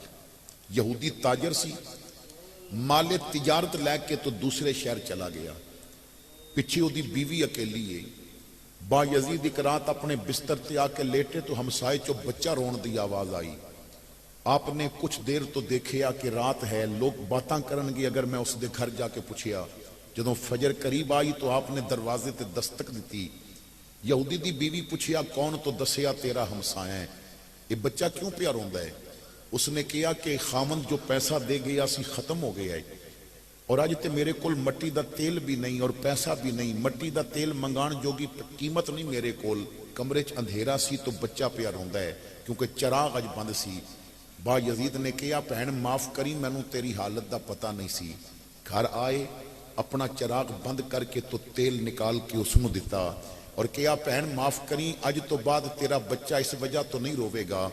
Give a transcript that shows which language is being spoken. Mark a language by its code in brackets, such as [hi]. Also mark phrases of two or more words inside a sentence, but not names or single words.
[pa] یہودی تاجر سی, مال تجارت لے کے تو دوسرے شہر چلا گیا. پچھے وہ دی بیوی اکیلی ہے. با یزید ایک رات اپنے بستر تے آ کے لیٹے تو ہمسائے چو بچہ رون دی آواز آئی. آپ نے کچھ دیر تو دیکھیا کہ رات ہے, لوگ باتاں کرن گے اگر میں اس دے گھر جا کے پوچھیا. جدوں فجر قریب آئی تو آپ نے دروازے تے دستک دیتی. یہودی دی بیوی پوچھیا کون, تو دسیا تیرا ہمسایہ ہے. یہ بچہ کیوں پیا روندا ہے؟ اس نے کہا کہ خامن جو پیسہ دے گیا سی ختم ہو گیا ہے اور آج تے میرے کول مٹی دا تیل بھی نہیں اور پیسہ بھی نہیں. مٹی دا تیل منگان جوگی قیمت نہیں میرے کول. کمرے چ اندھیرا سی تو بچہ پیا روندا ہے کیونکہ چراغ اج بند سی. با یزید نے کہا بہن معاف کری, مینوں تیری حالت دا پتہ نہیں سی. گھر آئے, اپنا چراغ بند کر کے تو تیل نکال کے اس نو دیتا اور کہا بہن معاف کری, اج تو بعد تیرا بچہ اس وجہ تو نہیں روے گا.